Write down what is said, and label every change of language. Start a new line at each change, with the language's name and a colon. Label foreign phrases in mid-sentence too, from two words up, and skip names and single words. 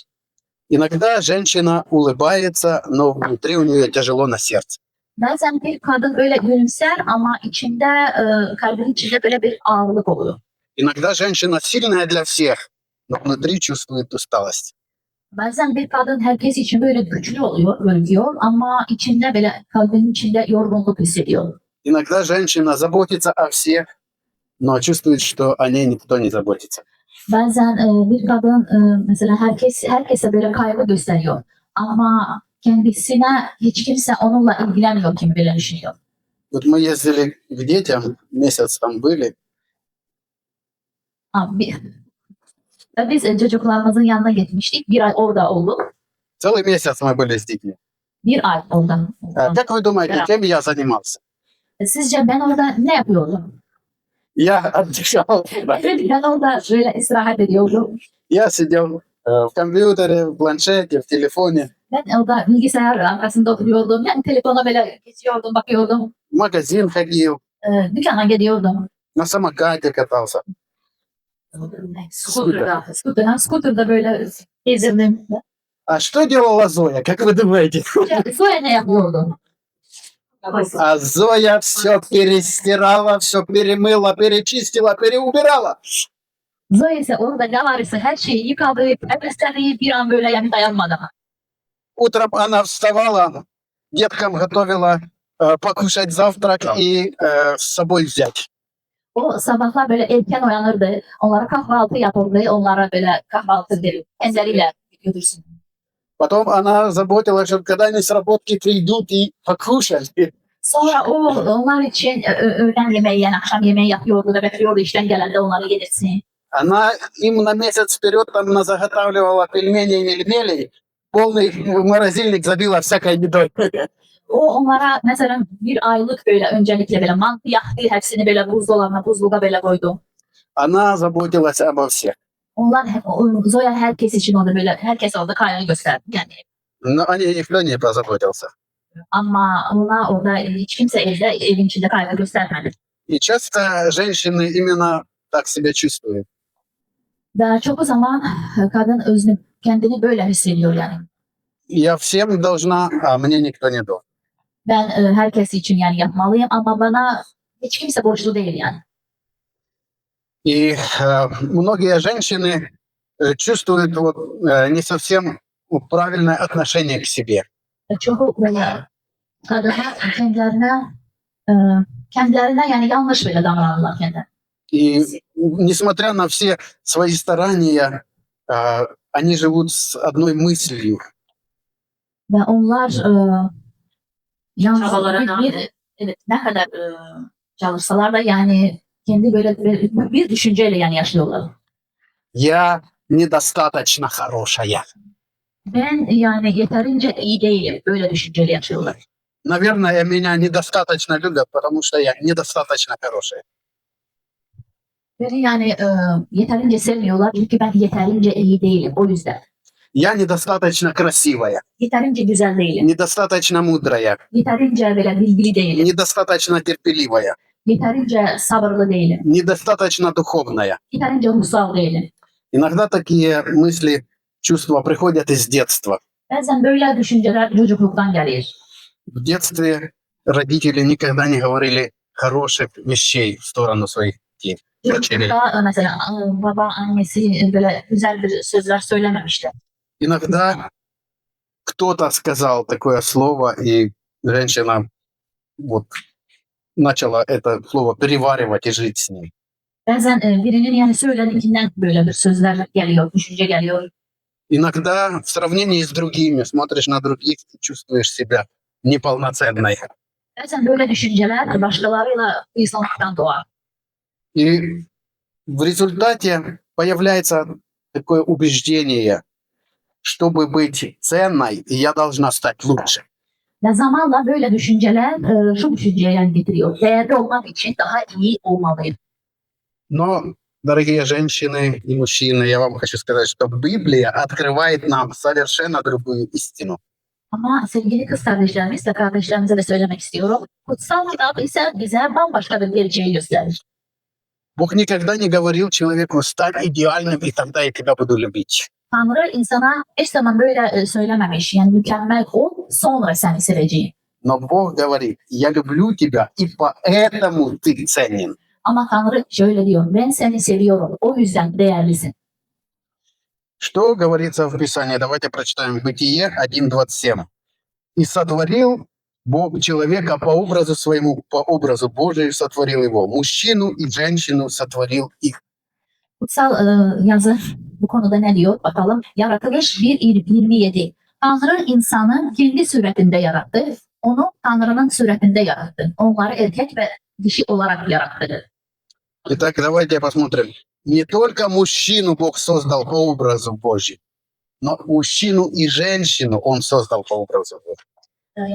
Russian: Иногда женщина улыбается, но внутри у нее тяжело на сердце.
Turkish: Bazen bir kadın öyle gülümser ama içinde, kalbinin içinde böyle bir ağırlık oluyor.
Russian: Иногда женщина сильная для всех, но внутри чувствует усталость.
Turkish: Bazen bir kadın herkes için böyle güçlü oluyor, görünüyor ama içinde böyle kalbinin içinde yorgunluk hissediyor.
Russian: Иногда женщина заботится о всех, но чувствует, что о ней никто не заботится.
Turkish: Bazen bir kadın mesela herkese böyle kaygı gösteriyor ama kendisine hiç kimse onunla ilgilenmiyor kim böyle düşünüyor.
Russian: Вот мы ездили к детям, месяц там были,
Turkish: Biz çocuklarımızın yanına gitmiştik. Bir ay orada olduk.
Russian: целый месяц мы были с детьми.
Turkish: Bir ay orada.
Russian: Как вы думаете, чем я занимался?
Turkish: Sizce ben orada ne yapıyordum?
Russian: Я отдыхал.
Turkish: Ben orada böyle istirahat ediyordum.
Russian: Я сидел в компьютере, в планшете, в телефоне.
Turkish: Ben orada bilgisayar arkasında oturuyordum. Yani telefona böyle geçiyordum, bakıyordum.
Russian: В магазин ходил,
Turkish: Dükkana gidiyordum.
Russian: на самокате катался.
Turkish: Skuterda böyle gezirdim.
Russian: А что делала Зоя, как вы думаете?
Turkish: Zoya ne yapıyordu?
Russian: А Зоя все перестирала, все перемыла, перечистила, переубирала.
Turkish: Zoe ise orada ne varsa her şeyi yıkadı, temizledi bir an böyle yani dayanmadı.
Russian: Утром она вставала, деткам готовила покушать завтрак и с собой взять.
Turkish: O sabahlar böyle erken uyanırdı, onlara kahvaltı yapırdı, onlara böyle kahvaltı verir, elleriyle götürsün.
Russian: Потом она заботилась, чтобы когда они с работки придут и покушали.
Turkish: Sonra o onlar için öğlen yemeği yani akşam yemeği yapıyordu ve bekliyordu işten gelende onları yedirsin.
Russian: Она им на месяц вперед там заготавливала пельменей, мельмелей, полный морозильник забила всякой едой.
Turkish: O onlara mesela bir aylık böyle öncelikle böyle mantı yaktı, hepsini böyle buzdolabına, buzluğa böyle koydu.
Russian: Она заботилась обо всех.
Turkish: Onlar Zoya herkes için orada böyle herkes orada kaynağı gösterdi yani.
Russian: Но о ней никто не позаботился.
Turkish: Ama ona orada hiç kimse evin içinde kaynağı göstermedi.
Russian: И часто женщины именно так себя чувствуют.
Turkish: Ve çok zaman kadın özünü kendini böyle hissediyor yani.
Russian: Я всем должна, а мне никто не должен.
Turkish: Ben herkes için yani yapmalıyım ama bana hiç kimse borçlu değil yani.
Russian: И многие женщины чувствуют вот, не совсем правильное отношение к себе.
Turkish: Çoğu böyle kadınlar kendilerine yani yanlış böyle davranırlar kendilerine.
Russian: И несмотря на все свои старания, они живут с одной мыслью.
Turkish: Ve onlar yalnız Çabalarına. evet, ne kadar çalışsalar da yani kendi böyle bir düşünceyle yani yaşıyorlar.
Russian: Я недостаточно хорошая.
Turkish: Ben yani yeterince iyi değilim. Böyle düşünceyle yaşıyorlar.
Russian: Наверное, меня недостаточно любят, потому что я недостаточно хорошая.
Turkish: Beni yani yeterince sevmiyorlar çünkü ben yeterince iyi değilim. O yüzden.
Russian: Я недостаточно красивая,
Turkish: Yeterince güzel değilim.
Russian: недостаточно мудрая,
Turkish: Yeterince böyle bilgili değilim.
Russian: недостаточно терпеливая,
Turkish: Yeterince sabırlı değilim.
Russian: недостаточно духовная.
Turkish: Yeterince ruhsal değilim.
Russian: Иногда такие мысли, чувства приходят из детства.
Turkish: Bazen böyle düşünceler çocukluktan gelir.
Russian: В детстве родители никогда не говорили хороших вещей в сторону своих детей.
Turkish: Çocuklukta mesela baba annesi böyle güzel bir sözler söylememişler.
Russian: Иногда кто-то сказал такое слово, и женщина вот начала это слово переваривать и жить с ним.
Turkish: Bazen birinin yani söylediğinden böyle bir sözler geliyor, düşünce geliyor.
Russian: Иногда в сравнении с другими смотришь на других и чувствуешь себя неполноценной.
Turkish: Bazen böyle düşünceler başkalarıyla kıyaslanmaktan doğar.
Russian: И в результате появляется такое убеждение, чтобы быть ценной, я должна стать лучше.
Turkish: Ve zamanla böyle düşünceler şu düşünceye yani getiriyor. Değerli olmak için daha iyi olmalıyım.
Russian: Но, дорогие женщины и мужчины, я вам хочу сказать, что Библия открывает нам совершенно другую истину.
Turkish: Ama sevgili kız kardeşlerimiz ve kardeşlerimize de söylemek istiyorum. Kutsal kitap ise bize bambaşka bir gerçeği gösterir.
Russian: Бог никогда не говорил человеку, стань идеальным, и тогда я тебя буду любить.
Turkish: Tanrı insana hiç zaman böyle söylememiş. Yani mükemmel ol, sonra seni seveceğim.
Russian: Но Бог говорит, я люблю тебя, и поэтому ты ценен.
Turkish: Ama Tanrı şöyle diyor, ben seni seviyorum, o yüzden değerlisin.
Russian: Что говорится в Писании? Давайте прочитаем Бытие 1:27. «И сотворил Бог человека по образу своему, по образу Божию сотворил его. Мужчину и женщину сотворил их».
Turkish: Kutsal yazı bu konuda ne diyor? Bakalım. Yaratılış 1:27. Tanrı insanı kendi suretinde yarattı. Onu Tanrı'nın suretinde yarattı. Onları erkek ve dişi olarak yarattı.
Russian: Итак, давайте посмотрим. Не только мужчину Бог создал по образу Божьему, но мужчину и женщину Он создал по образу Божьему.